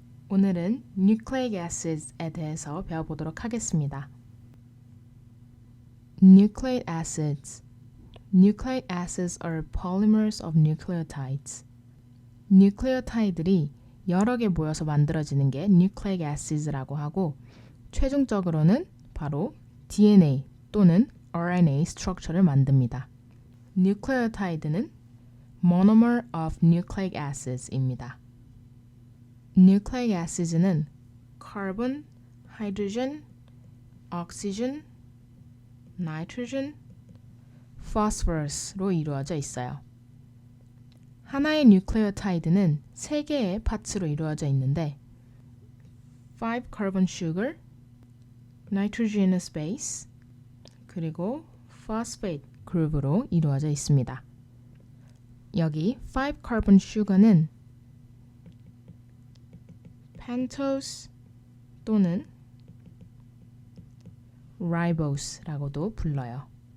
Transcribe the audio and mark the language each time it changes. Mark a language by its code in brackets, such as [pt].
[ko] 오늘은 nucleic acids에 대해서 배워보도록 하겠습니다. [en] Nucleic acids. Nucleic acids are polymers of nucleotides. [ko] 뉴클레오타이드들이 여러 개 모여서 만들어지는 게 nucleic acids라고 하고 최종적으로는 바로 DNA 또는 RNA 스트럭처를 만듭니다. 뉴클레오타이드는 [en] monomer of nucleic acids [ko] 입니다. nucleic acids는 carbon, hydrogen, oxygen, nitrogen, phosphorus로 이루어져 있어요. 하나의 뉴클레오타이드는 3개의 파츠로 이루어져 있는데 5-carbon sugar, nitrogenous base, 그리고 phosphate 그룹으로 이루어져 있습니다. 여기 5-carbon sugar는 pentose 또는 ribose라고도 불러요.